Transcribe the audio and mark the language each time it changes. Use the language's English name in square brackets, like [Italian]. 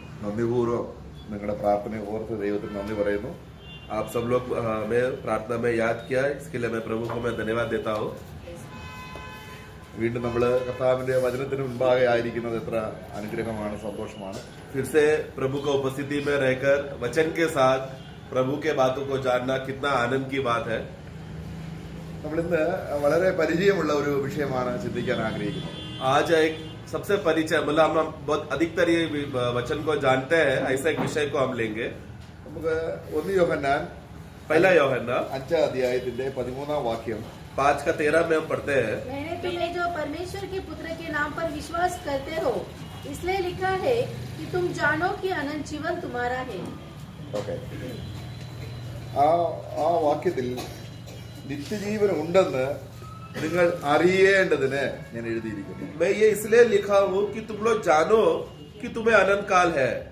[Malayalam] നന്ദിപൂർവ്വം നിങ്ങളുടെ പ്രാർത്ഥന ഓർത്ത് ദൈവത്തിന് നന്ദി പറയുന്നു. [Hindi] आप सब लोग हमें प्रार्थना में याद किया, इसके लिए मैं प्रभु को मैं धन्यवाद देता हूँ. [Malayalam] വീണ്ടും നമ്മൾ കർത്താവിന്റെ വചനത്തിന് മുൻപാകെ ആയിരിക്കുന്നത് എത്ര അനുഗ്രഹമാണ്, സന്തോഷമാണ്. [Hindi] फिर से प्रभु को उपस्थिति में रहकर वचन के साथ प्रभु के बातों को जानना कितना आनंद की बात है. [Malayalam] നമ്മൾ ഇന്ന് വളരെ പരിചയമുള്ള ഒരു വിഷയമാണ് ചിന്തിക്കാൻ ആഗ്രഹിക്കുന്നത്. [Hindi] आज एक सबसे परिचय मतलब हम बहुत अधिकतर ये वचन को जानते हैं, ऐसा एक विषय को हम लेंगे. [Malayalam] നമുക്ക് 1 യോഹന്നാൻ [Hindi] पहला [Malayalam] യോഹന്നാൻ 5 അധ്യായത്തിന്റെ 13 വാക്യം [Hindi] 5 का 13 में हम पढ़ते हैं. मैंने तुम्हें जो परमेश्वर के पुत्र के नाम पर विश्वास करते हो इसलिए लिखा है कि तुम जानो कि अनंत जीवन तुम्हारा है. [Malayalam] ഓക്കെ, ആ വാക്യത്തിൽ നിത്യജീവൻ ഉണ്ടെന്ന് നിങ്ങൾ അറിയേണ്ടതിന് ഞാൻ എഴുതിയിരിക്കുന്നു. [Hindi] मैं ये इसलिए लिखा हूँ कि तुम लोग जानो कि तुम्हें अनंत काल है.